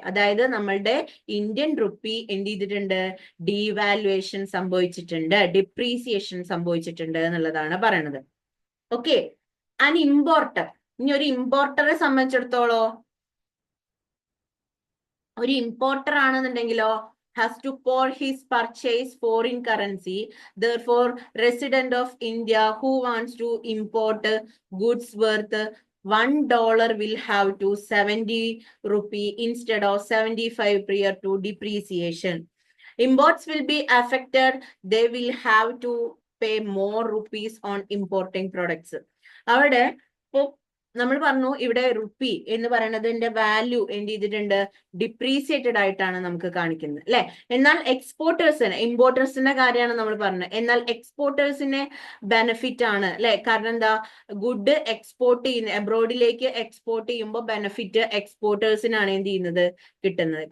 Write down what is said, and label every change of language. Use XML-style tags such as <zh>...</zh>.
<ml>അതായത് നമ്മളുടെ Indian rupee എന്ത് ചെയ്തിട്ടുണ്ട്? ഡീവാലുവേഷൻ സംഭവിച്ചിട്ടുണ്ട്, ഡിപ്രീസിയേഷൻ സംഭവിച്ചിട്ടുണ്ട് എന്നുള്ളതാണ് പറയണത്. Okay, and importer. ഇനി ഒരു ഇമ്പോർട്ടറെ സംബന്ധിച്ചിടത്തോളം, ഒരു importer ആണെന്നുണ്ടെങ്കിലോ</ml> <en>has to pour his purchase foreign currency. Therefore, resident of India who wants to import goods worth $1 will have to 70 rupee instead of 75 prior to depreciation. Imports will be affected. They will have to pay more rupees on importing products.</en> <ml>അവിടെ നമ്മൾ പറഞ്ഞു ഇവിടെ rupee എന്ന് പറയുന്നതിന്റെ value എന്ത് ചെയ്തിട്ടുണ്ട്? Depreciated ആയിട്ടാണ് നമുക്ക് കാണിക്കുന്നത് അല്ലെ? എന്നാൽ എക്സ്പോർട്ടേഴ്സിന്, ഇമ്പോർട്ടേഴ്സിന്റെ കാര്യമാണ് നമ്മൾ പറഞ്ഞത്. എന്നാൽ എക്സ്പോർട്ടേഴ്സിന് ബെനിഫിറ്റ് ആണ് അല്ലെ? കാരണം എന്താ? ഗുഡ് എക്സ്പോർട്ട് ചെയ്യുന്ന, എബ്രോഡിലേക്ക് എക്സ്പോർട്ട് ചെയ്യുമ്പോൾ ബെനിഫിറ്റ് എക്സ്പോർട്ടേഴ്സിനാണ് എന്ത് ചെയ്യുന്നത്? കിട്ടുന്നത്.</ml>